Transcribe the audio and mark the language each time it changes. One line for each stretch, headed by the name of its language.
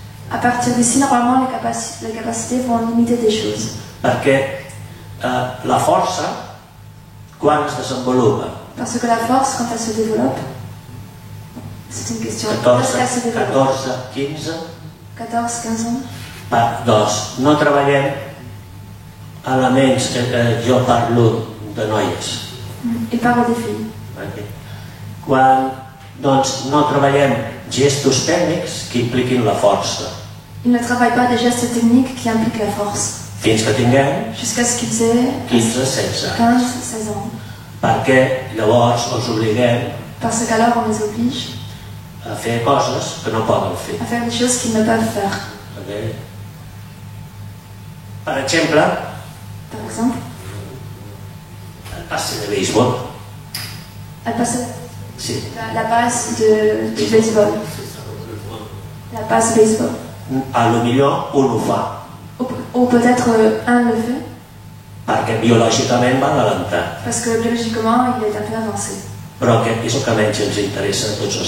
French: À partir d'ici, normalement, les capacités vont limiter des choses.
Catalan: Perquè la força, quan es desenvolupa?
French: Parce que la force, quand elle se développe, c'est une question. 14, Est-ce qu'elle se développe 15? 14, 15 ans.
Catalan: Doncs no treballem elements, jo parlo de noies.
French: Il parle des filles.
Catalan: Quan doncs, no treballem gestos tècnics que impliquin la força,
French: Ils ne travaillent pas des gestes techniques qui impliquent la force.
Catalan: fins que tinguem
French: Jusqu'à ce qu'ils aient
Catalan: 15-16 anys.
French: 15, 16 ans.
Catalan: Perquè llavors els obliguem
French: Parce qu'alors, on les oblige
Catalan: a fer coses que no poden fer.
French: à faire des choses qu'ils ne peuvent faire. Okay?
Catalan: Per exemple,
French: Par exemple,
Catalan: el passe de béisbol.
French: elle passe
Catalan: Sí.
French: la passe du baseball. La passe baseball.
Catalan: A lo millor un ho fa
French: Ou peut-être un le fait,
Catalan: perquè biològicament va adelantat.
French: parce que biologiquement, il est un peu avancé.
Catalan: Però aquest és el que menys ens interessa a tots els